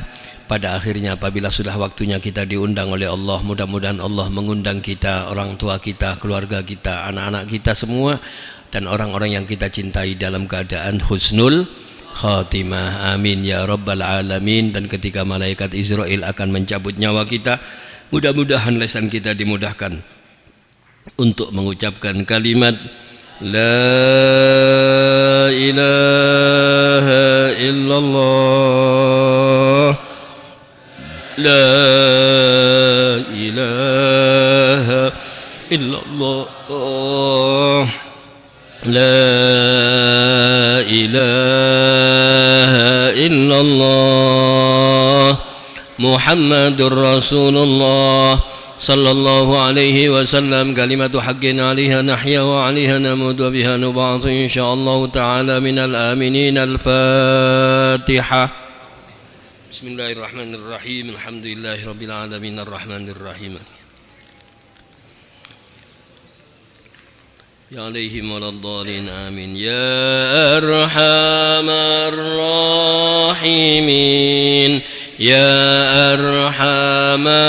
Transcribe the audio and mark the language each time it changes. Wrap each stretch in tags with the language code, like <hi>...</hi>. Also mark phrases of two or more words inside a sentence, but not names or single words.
<id>Pada akhirnya apabila sudah waktunya kita diundang oleh Allah, mudah-mudahan Allah mengundang kita, orang tua kita, keluarga kita, anak-anak kita semua, dan orang-orang yang kita cintai dalam keadaan</id> <ar>حسن الخاتمة. آمين يا رب العالمين.</ar> <id>Dan ketika malaikat Israel akan mencabut nyawa kita, mudah-mudahan lisan kita dimudahkan untuk mengucapkan kalimat</id> <ar>لا إله إلا الله، لا إله إلا الله، لا إله إلا الله، لا إله إلا الله، محمد رسول الله صلى الله عليه وسلم. كلمة حق عليها نحيا وعليها نموت وبها نبعث إن شاء الله تعالى من الآمنين. Al-Fatihah. بسم الله الرحمن الرحيم. الحمد لله رب العالمين الرحمن الرحيم. عليهم ولا الضالين آمين. يا أرحم الراحمين يا أرحم</ar>